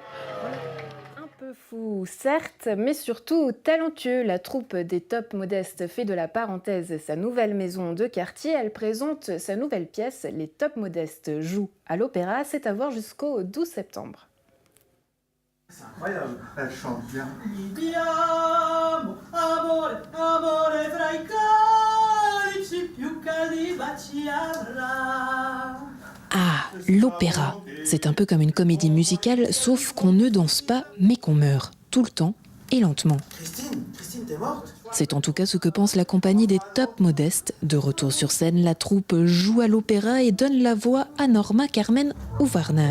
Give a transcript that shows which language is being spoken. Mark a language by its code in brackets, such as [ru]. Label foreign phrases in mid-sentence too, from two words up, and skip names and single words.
[fr] Un peu fou, certes, mais surtout talentueux. La troupe des Top Modestes fait de la parenthèse sa nouvelle maison de quartier. Elle présente sa nouvelle pièce. Les Top Modestes jouent à l'Opéra. C'est à voir jusqu'au 12 septembre. C'est incroyable, elle chante bien. [it] Viviamo, amore, amore fra i calici più caldi baci avrà. [fr] Ah, l'opéra. C'est un peu comme une comédie musicale, sauf qu'on ne danse pas, mais qu'on meurt, tout le temps et lentement. Christine, t'es morte? C'est en tout cas ce que pense la compagnie des Top Modestes. De retour sur scène, la troupe joue à l'opéra et donne la voix à Norma, Carmen ou Warner.